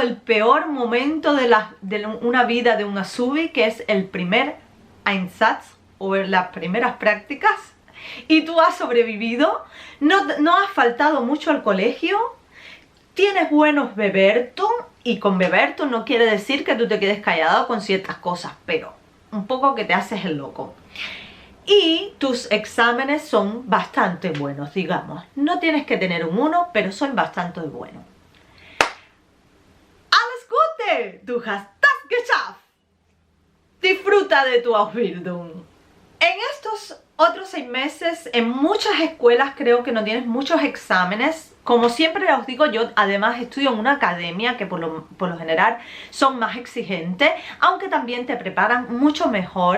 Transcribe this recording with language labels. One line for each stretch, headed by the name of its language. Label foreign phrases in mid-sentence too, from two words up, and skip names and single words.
Spanish: el peor momento de una vida de un Azubi, que es el primer Einsatz o las primeras prácticas, y tú has sobrevivido, no has faltado mucho al colegio, tienes buenos Bewertung, y con Bewertung no quiere decir que tú te quedes callado con ciertas cosas, pero un poco que te haces el loco. Y tus exámenes son bastante buenos, digamos. No tienes que tener un 1, pero son bastante buenos.
German: ¡Alles Gute! Du hast das geschafft.
Spanish: Disfruta de tu Ausbildung. En estos otros 6 meses, en muchas escuelas creo que no tienes muchos exámenes. Como siempre os digo, yo además estudio en una academia que por lo general son más exigentes, aunque también te preparan mucho mejor.